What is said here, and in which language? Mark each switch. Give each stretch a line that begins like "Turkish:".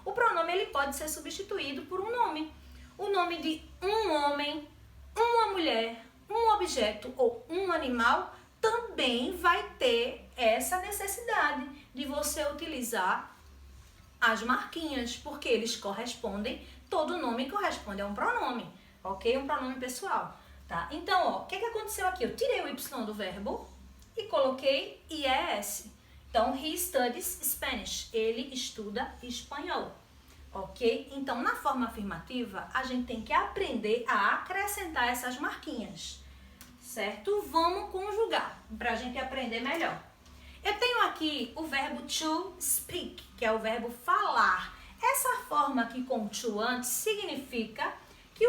Portuguese: O pronome ele pode ser substituído por um nome. O nome de um homem, uma mulher, um objeto ou um animal também vai ter essa necessidade de você utilizar as marquinhas, porque eles correspondem, todo nome corresponde a um pronome, ok? Um pronome pessoal, tá? Então, ó, o que aconteceu aqui? Eu tirei o Y do verbo e coloquei IES. Então,
English: he studies Spanish.
Portuguese: Ele estuda espanhol, ok? Então, na forma afirmativa, a gente tem que aprender a acrescentar essas marquinhas, certo? Vamos conjugar para a gente aprender melhor. Eu tenho aqui o verbo to speak, que é o verbo falar. Essa forma aqui com to antes significa que